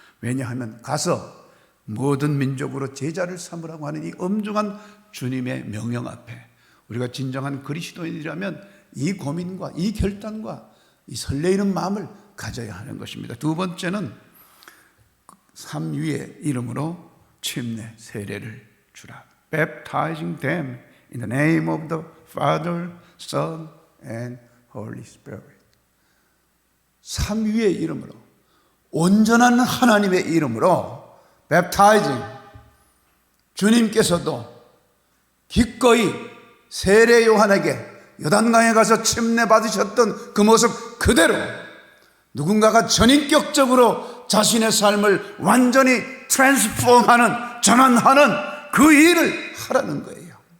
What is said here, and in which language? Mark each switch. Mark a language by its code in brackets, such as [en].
[ko] 왜냐하면 가서 모든 민족으로 제자를 삼으라고 하는 이 엄중한 주님의 명령 앞에 우리가 진정한 그리스도인이라면 이 고민과 이 결단과 이 설레이는 마음을 가져야 하는 것입니다. 두 번째는 삼위의 이름으로 침례 세례를 주라. [en] Baptizing them in the name of the Father, Son, and Holy Spirit. [ko] 삼위의 이름으로, 온전한 하나님의 이름으로 Baptizing. 주님께서도 기꺼이 세례 요한에게 요단강에 가서 침례 받으셨던 그 모습 그대로 누군가가 전인격적으로 자신의 삶을 완전히 트랜스폼하는, 전환하는 그 일을 하라는 거예요.